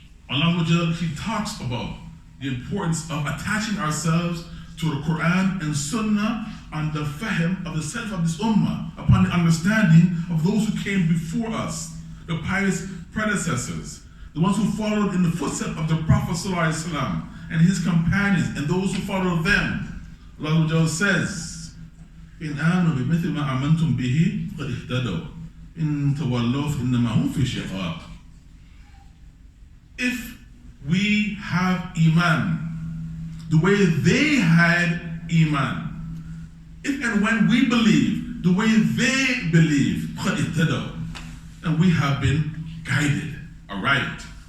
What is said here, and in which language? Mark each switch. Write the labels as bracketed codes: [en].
[en] Allah, He talks about the importance of attaching ourselves to the Quran and Sunnah on the fahm of the self of this ummah, upon the understanding of those who came before us, the pious predecessors, the ones who followed in the footsteps of the Prophet ﷺ and his companions and those who followed them. [ar] Allah says, إِنْ آمَنُوا بِمِثْلِ مَا آمَنْتُمْ بِهِ فَقَدِ اهْتَدَوْا إِنْ تَوَلَّوْا فَإِنَّمَا هُمْ فِي شِقَاقٍ. [en] If we have Iman the way they had Iman, if and when we believe the way they believe, [ar] فَقَدِ اهْتَدَوْا, [en] and we have been guided, all right.